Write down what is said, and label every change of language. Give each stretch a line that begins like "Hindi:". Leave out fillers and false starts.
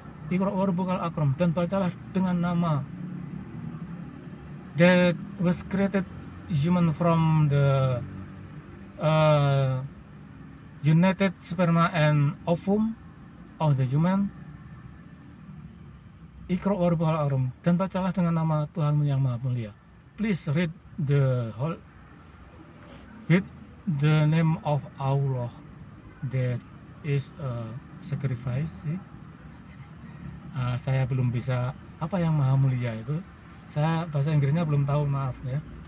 Arabic: Iqra wa rabbukal akram,
Indonesian: dan bacalah dengan nama
English: that was created human from the united sperma and ovum of the human.
Arabic: Iqra wa rabbukal akram,
Indonesian: dan bacalah dengan nama Tuhanmu yang maha mulia.
English: Please read the name of Allah that is a sacrifice.
Indonesian: Saya belum bisa apa yang maha mulia itu. Saya bahasa Inggrisnya belum tahu, maaf ya.